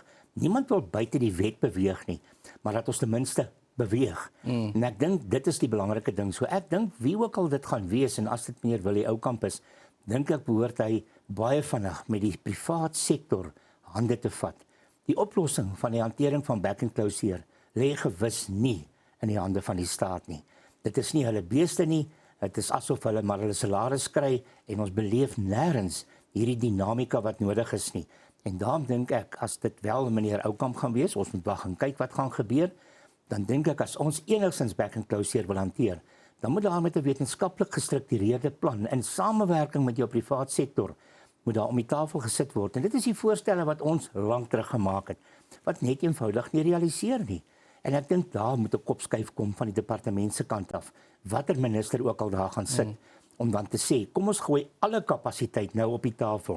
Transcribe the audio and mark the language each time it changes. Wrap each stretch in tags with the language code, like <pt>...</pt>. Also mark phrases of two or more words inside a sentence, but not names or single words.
<af>Niemand wil buite die wet beweeg nie, maar dat ons ten minste beweeg. En ek dink dit is die belangrike ding. So ek dink wie ook al dit gaan wees en as dit meneer Willie Oukamp is, dink ek behoort hy baie vinnig met die privaat sektor hande te vat. Die oplossing van die hantering van back and closure lê gewis nie in die hande van die staat nie. Dit is nie hulle beeste nie, dit is asof hulle maar hulle salaris kry en ons beleef nêrens hierdie dinamika wat nodig is nie. En daarom dink ek, as dit wel meneer Oukamp gaan wees, ons moet wag en kyk wat gaan gebeur, dan dink ek as ons enigstens back and closure wil hanteer, dan moet daar met 'n wetenskaplik gestruktureerde plan in samewerking met jou privaat sektor moet daar om die tafel gesit word. En dit is die voorstelle wat ons lank terug gemaak het, wat net eenvoudig nie realiseer nie. En ek dink daar moet 'n kopskuif kom van die departement se kant af, watter minister ook al daar gaan sit, om dan te sê, kom ons gooi alle kapasiteit nou op die tafel.</af>